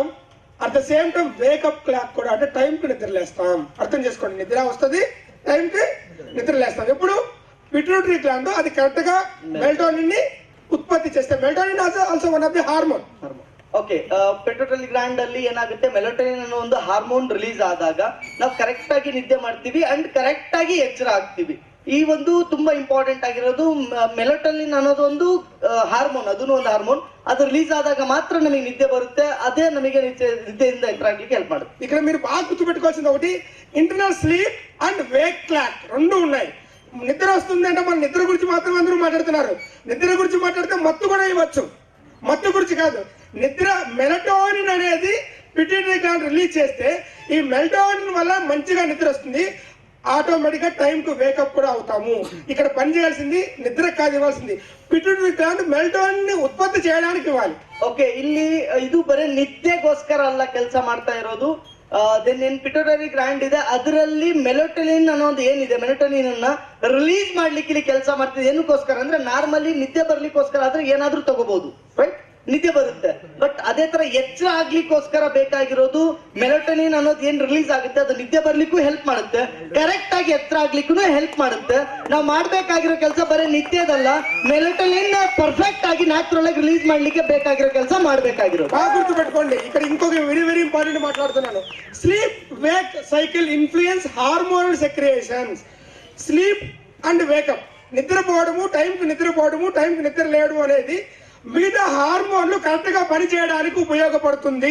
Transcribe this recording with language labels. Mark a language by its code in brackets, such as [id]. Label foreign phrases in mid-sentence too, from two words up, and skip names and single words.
[en] at the same time wakeup clock [te] కూడా, అంటే టైంకి నిద్ర లేస్తాం. అర్థం చేసుకోండి, నిద్ర వస్తుంది, టైంకి నిద్ర లేస్తాం. ఎప్పుడు [en] pituitary gland [te] అది కరెక్ట్ గా మెలటోనిన్ ని ಉತ್ಪತ್ತಿ చేస్తే [en] melatonin also one of the hormone. [kn] ಓಕೆ, [en] pituitary gland [kn] ಅಲ್ಲಿ ಏನಾಗುತ್ತೆ, ಮೆಲಟೋನಿನ್ ಅನ್ನೋ ಒಂದು ಹಾರ್ಮೋನ್ ರಿಲೀಸ್ ಆದಾಗ ನಾವು ಕರೆಕ್ಟ್ ಆಗಿ ನಿದ್ದೆ ಮಾಡ್ತೀವಿ ಅಂಡ್ ಕರೆಕ್ಟ್ ಆಗಿ ಎಚ್ಚರ ಆಗ್ತೀವಿ. ಈ ಒಂದು ತುಂಬಾ ಇಂಪಾರ್ಟೆಂಟ್ ಆಗಿರೋದು. ಮೆಲಟೋನಿನ್ ಅನ್ನೋದು ಒಂದು ಹಾರ್ಮೋನ್, ಅದನ್ನು ಒಂದು ಹಾರ್ಮೋನ್. ಅದು ರಿಲೀಸ್ ಆದಾಗ ಮಾತ್ರ ನಮಗೆ ನಿದ್ದೆ ಬರುತ್ತೆ. ಅದೇ ನಮಗೆ ನಿದ್ದೆಯಿಂದ ಎಚ್ಚರ ಆಗ್ಲಿಕ್ಕೆ ಹೆಲ್ಪ್ ಮಾಡುತ್ತೆ. [te] ఇక్కడ మీరు బాగా గుర్తుపెట్టుకోవాల్సింది ఒకటి, [en] internal sleep and wake clock [te] రెండు ఉన్నాయి. నిద్ర వస్తుంది అంటే మన నిద్ర గురించి మాత్రం అందరూ మాట్లాడుతున్నారు. నిద్ర గురించి మాట్లాడితే మత్తు కూడా ఇవ్వచ్చు, మత్తు గురించి కాదు. నిద్ర మెలటోనిన్ అనేది [en] pituitary gland [te] రిలీజ్ చేస్తే ఈ మెలటోనిన్ వల్ల మంచిగా నిద్ర వస్తుంది. ఆటోమేటిక్ గా టైం కు వేకప్ కూడా అవుతాము. ఇక్కడ పని చేయాల్సింది నిద్ర కాదు, ఇవ్వాల్సింది [en] pituitary gland [te] మెలటోనిన్ ని ఉత్పత్తి చేయడానికి ఇవ్వాలి. [kn] ಓಕೆ, ಇಲ್ಲಿ ಇದು ಬರೀ ನಿದ್ದೆಗೋಸ್ಕರ ಅಲ್ಲ ಕೆಲಸ ಮಾಡ್ತಾ ಇರೋದು. ದೆನ್ ಏನ್ [en] pituitary gland [kn] ಇದೆ, ಅದರಲ್ಲಿ ಮೆಲಟೋನಿನ್ ಅನ್ನೋದು ಏನಿದೆ, ಮೆಲಟೋನಿನ್ ಅನ್ನ ರಿಲೀಸ್ ಮಾಡ್ಲಿಕ್ಕೆ ಇಲ್ಲಿ ಕೆಲಸ ಮಾಡ್ತಿದೆ. ಏನಕ್ಕೋಸ್ಕರ ಅಂದ್ರೆ ನಾರ್ಮಲಿ ನಿದ್ದೆ ಬರ್ಲಿಕ್ಕೋಸ್ಕರ ಆದ್ರೆ ಏನಾದ್ರೂ ತಗೋಬಹುದು, ರೈಟ್, ನಿದ್ದೆ ಬರುತ್ತೆ. ಬಟ್ ಅದೇ ತರ ಎಚ್ಚರ ಆಗ್ಲಿಕ್ಕೋಸ್ಕರ ಬೇಕಾಗಿರೋದು ಮೆಲಟೋನಿನ್ ಅನ್ನೋದು ಏನ್ ರಿಲೀಸ್ ಆಗುತ್ತೆ, ಅದು ನಿದ್ದೆ ಬರ್ಲಿಕ್ಕೂ ಹೆಲ್ಪ್ ಮಾಡುತ್ತೆ, ಕರೆಕ್ಟ್ ಆಗಿ ಎಚ್ಚರ ಆಗ್ಲಿಕ್ಕೂ ಹೆಲ್ಪ್ ಮಾಡುತ್ತೆ. ನಾವು ಮಾಡ್ಬೇಕಾಗಿರೋ ಕೆಲಸ ಬರೀ ನಿದ್ದೆದಲ್ಲ, ಮೆಲಟೋನಿನ್ ಪರ್ಫೆಕ್ಟ್ ಆಗಿ ನ್ಯಾಚುರಲ್ ಆಗಿ ರಿಲೀಸ್ ಮಾಡ್ಲಿಕ್ಕೆ ಬೇಕಾಗಿರೋ ಕೆಲಸ ಮಾಡ್ಬೇಕಾಗಿರೋದು. [te] బాగా గుర్తుపెట్టుకోండి, ఇక్కడ ఇంకొక [en] very important [te] మాట్లాడుతున్నాను. [en] sleep wake cycle influence hormonal secretions. sleep and wakeup, [te] నిద్రపోవడము, టైంకి నిద్రపోవడము, టైంకి నిద్ర లేవడం అనేది మిగతా హార్మోన్లు కరెక్ట్ గా పనిచేయడానికి ఉపయోగపడుతుంది.